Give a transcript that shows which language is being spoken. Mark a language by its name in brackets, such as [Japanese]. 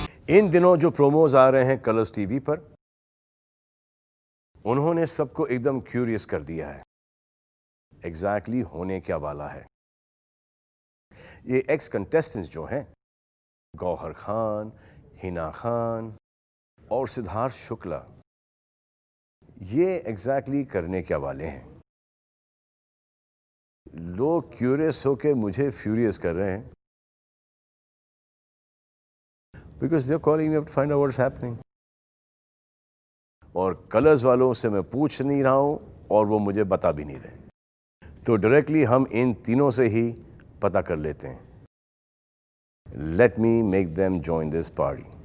[Hindi] इन दिनों जो प्रोमोज आ रहे हैं कलर्स टीवी पर, उन्होंने सबको एकदम क्यूरियस कर दिया है एग्जैक्टली होने क्या वाला है। ये एक्स कंटेस्टेंट्स जो हैं, गौहर खान, हिना खान और सिद्धार्थ शुक्ला, ये एग्जैक्टली करने क्या वाले हैं। लोग क्यूरियस होके मुझे फ्यूरियस कर रहे हैं [English] because they're calling me up to find out what's happening. [Hindi] और कलर्स वालों से मैं पूछ नहीं रहा हूं और वो मुझे बता भी नहीं रहे। तो डायरेक्टली हम इन तीनों से ही पता कर लेते हैं। [English] Let me make them join this party.